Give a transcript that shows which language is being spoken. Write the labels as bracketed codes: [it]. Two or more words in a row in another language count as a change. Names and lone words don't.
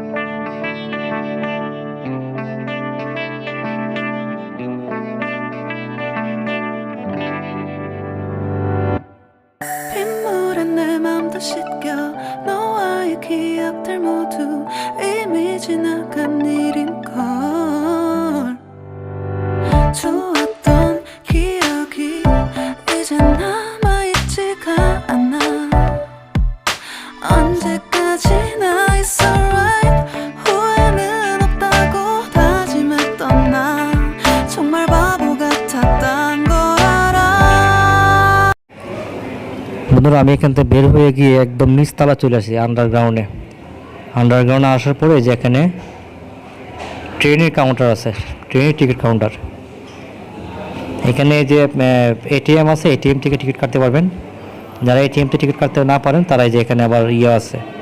[ko] 빗물에 내 맘도 씻겨 너와의 기억들 모두 이미 지나간 일인걸 좋았던 기억이 이제 남아있지가 않아 언제까지나 [en] it's alright [ko] 후회는 없다고 다짐했던 나 정말 바보 같았단 걸 알아 [bn] বন্ধুরা আমি এখান থেকে বের হয়ে গিয়ে একদম নিচতলা চলে আসি আন্ডারগ্রাউন্ডে আসার পরে যে এখানে ট্রেনের কাউন্টার আছে ট্রেনের [en] ticket counter [bn] এখানে যে এটিএম আছে এটিএম থেকে টিকিট কাটতে পারবেন যারা এটিএম থেকে টিকিট কাটতে না পারেন তারা যে এখানে আবার আছে